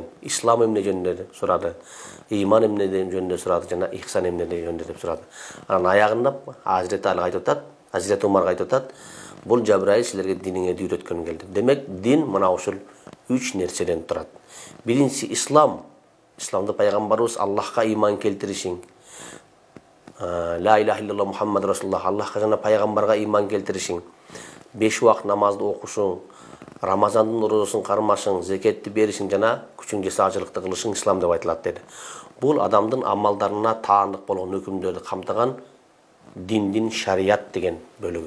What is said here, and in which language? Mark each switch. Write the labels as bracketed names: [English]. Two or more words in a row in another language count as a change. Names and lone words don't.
[Kyrgyz] Ислам эмне жөнүндө сурады, иман эмне жөнүндө сурады жана ихсан эмне жөнүндө деп сурады. Анан аягында Hazreti Ali айтып атат, Hazreti Умарга айтып атат, бул Жабраил силерге диниңерди үйрөткөн келди. Демек, дин мына ушул 3 нерседен турат. Биринчиси ислам. Исламда пайгамбарыбыз Аллахка иман келтиришиң. [Arabic] لا إله إلا الله محمد رسول الله, [Kyrgyz] Аллахка жана пайгамбарга иман келтиришиң. 5 убакыт намазды окушуң, Рамазандын орозосун кармашың, зекетти беришиң жана күчүң жесе ажылыкты кылышың ислам деп айтылат деди. Бул адамдын амалдарына таандык болгон өкүмдөрдү камтыган диндин шарият деген бөлүгү.